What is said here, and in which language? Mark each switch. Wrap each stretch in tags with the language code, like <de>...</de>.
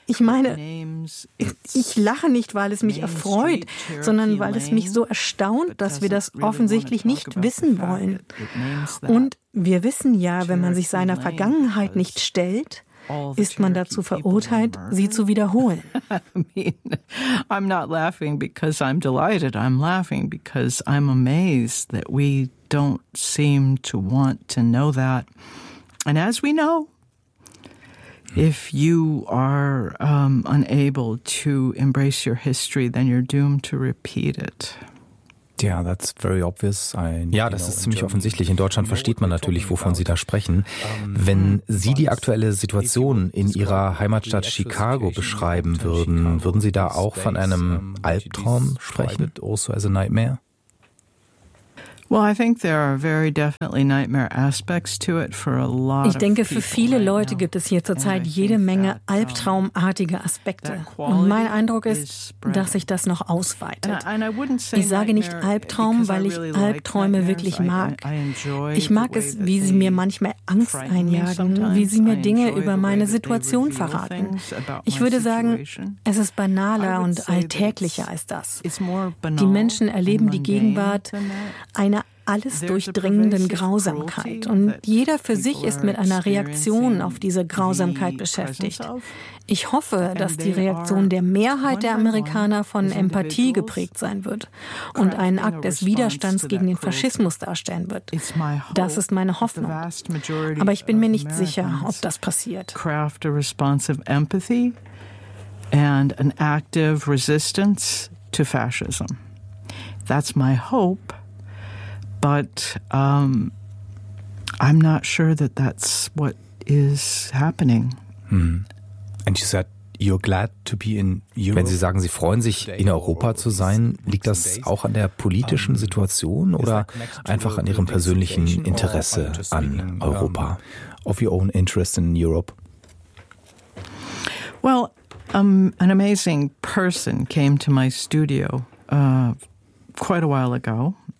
<de>Ich meine, ich lache nicht, weil es mich erfreut, sondern weil es mich so erstaunt, dass wir das offensichtlich nicht wissen wollen. Und wir wissen ja, wenn man sich seiner Vergangenheit nicht stellt, ist man dazu verurteilt, sie zu wiederholen.</de> <en>I'm not laughing because I'm delighted. I'm laughing because I'm amazed that we don't seem to want to know that. And as we know, if you are unable to embrace your history, then you're doomed to repeat it.</en> <de>Ja,</de> <en>that's very obvious.</en> <de>Ja, das ist ziemlich offensichtlich. In Deutschland versteht man natürlich, wovon Sie da sprechen. Wenn Sie die aktuelle Situation in Ihrer Heimatstadt Chicago beschreiben würden, würden Sie da auch von einem Albtraum sprechen?</de> <en>Also as a nightmare? Well, I think there are very definitely nightmare aspects to it for a lot.</en> <de>Ich denke, für viele Leute gibt es hier zurzeit jede Menge albtraumartige Aspekte. Und mein Eindruck ist, dass sich das noch ausweitet. Ich sage nicht Albtraum, weil ich Albträume wirklich mag. Ich mag es, wie sie mir manchmal Angst einjagen, wie sie mir Dinge über meine Situation verraten. Ich würde sagen, es ist banaler und alltäglicher als das. Die Menschen erleben die Gegenwart einer alles durchdringenden Grausamkeit. Und jeder für sich ist mit einer Reaktion auf diese Grausamkeit beschäftigt. Ich hoffe, dass die Reaktion der Mehrheit der Amerikaner von Empathie geprägt sein wird und einen Akt des Widerstands gegen den Faschismus darstellen wird. Das ist meine Hoffnung. Aber ich bin mir nicht sicher, ob das passiert.</de> <en>Craft a responsive empathy and an active resistance to fascism. That's my hope. But I'm not sure that that's what is happening. Mm-hmm. And you said you're glad to be in Europe.</en> <de>Wenn Sie sagen, Sie freuen sich, in Europa zu sein, liegt das auch an der politischen Situation oder einfach an Ihrem persönlichen Interesse an Europa?</de> <en>Of your own interest in Europe? Well, an amazing person came to my studio quite a while ago.</en>